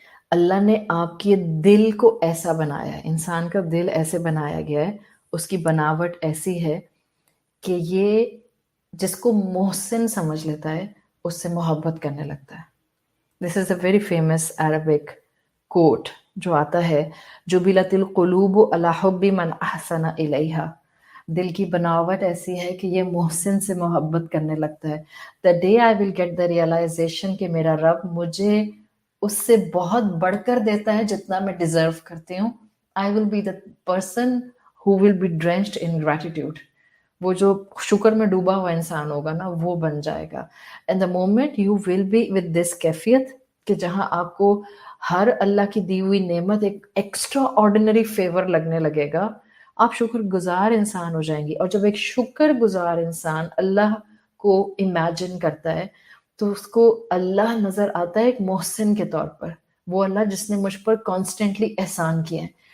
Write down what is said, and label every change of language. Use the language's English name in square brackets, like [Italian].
[Urdu] اللہ نے آپ کے دل کو ایسا بنایا ہے، انسان کا دل ایسے بنایا گیا ہے، اس کی بناوٹ ایسی ہے کہ یہ جس کو محسن سمجھ لیتا ہے اس سے محبت کرنے لگتا ہے. [English] this is a very famous Arabic quote [Urdu] جو آتا ہے، [Arabic] جبلت القلوب علی حب من احسن الیہا. [Urdu] دل کی بناوٹ ایسی ہے کہ یہ محسن سے محبت کرنے لگتا ہے. [English] The day I will get the realization [Urdu] کہ میرا رب مجھے اس سے بہت بڑھ کر دیتا ہے جتنا میں ڈیزرو کرتی ہوں، [English] I will be the person who will be drenched in gratitude. [Urdu] وہ جو شکر میں ڈوبا ہوا انسان ہوگا نا وہ بن جائے گا. [English] And the moment you will be with this [Urdu] کیفیت کہ جہاں آپ کو ہر اللہ کی دی ہوئی نعمت ایک ایکسٹرا آرڈینری فیور لگنے لگے گا، آپ شکر گزار انسان ہو جائیں گی. اور جب ایک شکر گزار انسان اللہ کو امیجن کرتا ہے تو اس کو اللہ نظر آتا ہے ایک محسن کے طور پر، وہ اللہ جس نے مجھ پر کانسٹنٹلی احسان کیے ہیں.